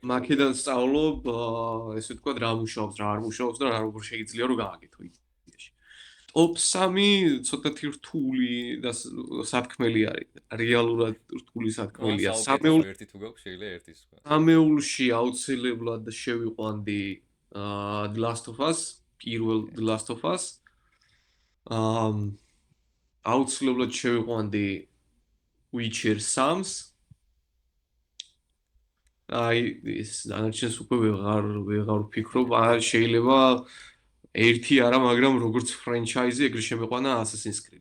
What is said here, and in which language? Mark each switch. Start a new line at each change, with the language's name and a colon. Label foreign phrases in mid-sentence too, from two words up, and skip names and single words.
Georgian: მაქედან სწავლობ, ესე ვთქვათ, რა მუშაობს, რა არ მუშაობს და რა როგორ შეიძლება რომ გააკეთო იქ. Top 3 ცოტათი რთული და სათქმელი არის. რეალურად რთული სათქმელია. ერთი თუ გაქვს შეიძლება ერთი სხვა. სამეულში აუცილებლად შევიყვანდი The Last of Us, პირველ The Last of Us. აუცილებლად შევიყვანდი Witcher 3-ს. აი ეს დანარჩენს უკვე ვეღარ ვფიქრობ, შეიძლება ერთი არა, მაგრამ როგორც ფრენჩაიზი ეგრე შემეყვანა Assassin's Creed.